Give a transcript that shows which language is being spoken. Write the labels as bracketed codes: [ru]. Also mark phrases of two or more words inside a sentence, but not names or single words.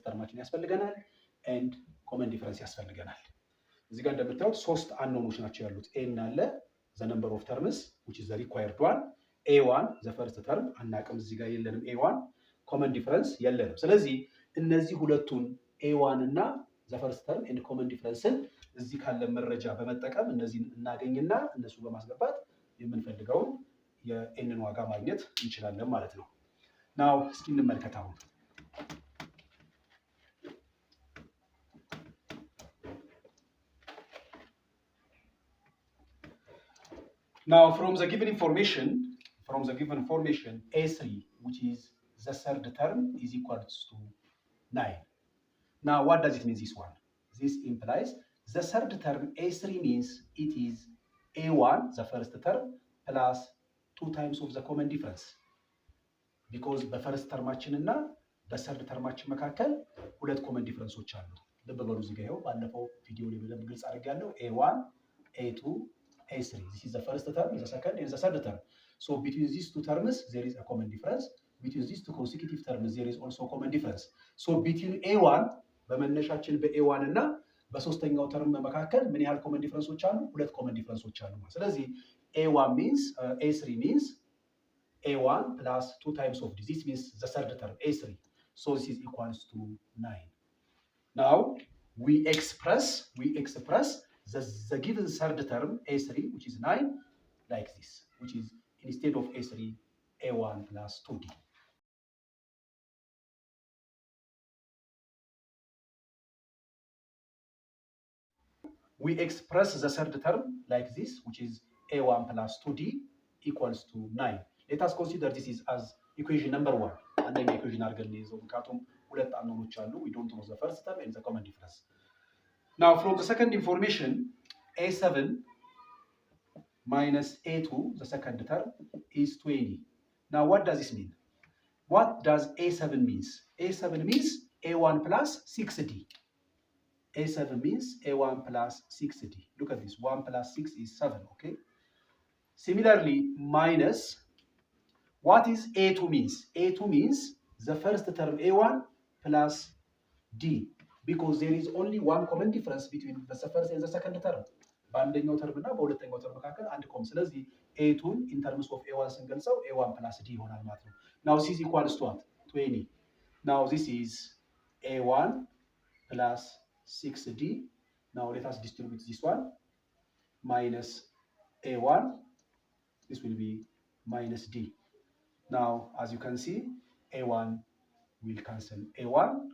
[am] ተርማችን ያስፈልገናል [en] and common difference [am] ያስፈልገናል እዚህ ጋር እንደምታዩት ሶስት አንኖኖች ናቸው ያሉት n አለ [en] the number of terms which is the required one a1 the first term [am] አናቅም እዚህ ጋር የለንም [en] a1 common difference [am] የለንም ስለዚህ እነዚህ ሁለቱን a1 እና [en] the first term and common difference [am] እዚህ ካለ መረጃ በመጠቀም እነዚህን እናገኝና እነሱ በማስገባት የምንፈልገውን የኤንን ዋጋ ማግኘት እንችላለን ማለት ነው። ናው እስኪ እንመልከት አሁን [en] Now, from the given information, A3, which is the third term, is equal to 9. Now, what does it mean, this one? This implies the third term, A3 means it is A1, the first term, plus 2 times of the common difference. Because the first term and the third term [am] መካከል ሁለት [en] common differences [am] አሉ። ልብ በሉ እዚህ ጋር ይኸው ባለፈው ቪዲዮ ላይ በደንብ ግልጽ አድርጌያለሁ። A1, A2, A3. [en] This is the first term, the second, and the third term. So between these two terms, there is a common difference. Between these two consecutive terms, there is also a common difference. So between A1, [am] በመነሻችን በA1 እና በሶስተኛው ተርም መካከል ምን ያህል [en] common differences [am] አሉ? ሁለት common differences አሉ። ስለዚህ [en] A1 means A3 means A1 plus 2 times of this means the third term A3. So this is equals to 9. Now we express the given third term A3, which is 9, like this, which is instead of A3, A1 plus 2D. We express the third term like this, which is A1 plus 2D equals to 9. Let us consider this is as equation number 1. And then equation [am] አድርገን እንይዘው ምክንያቱም ሁለት አንኖኖች አሉ. [en] We don't know the first term and the common difference. Now, from the second information, A7 minus A2, the second term, is 20. Now, what does this mean? What does A7 means? A7 means A1 plus 6D. A7 means A1 plus 6D. Look at this, 1 plus 6 is 7, okay? Similarly, minus, what is A2 means? A2 means the first term A1 plus D. Because there is only one common difference between the first and the second term. [am] በአንደኛው ተርም እና በሁለተኛው ተርም መካከል አንድ ኮም። ስለዚህ A2 [en] in terms of A1 [am] ስንገልጸው A1 plus D ይሆናል ማለት ነው። [en] Now this is equals to what? 20. Now this is A1 plus 6D. Now let us distribute this one. Minus A1. This will be minus D. Now as you can see, A1 will cancel A1.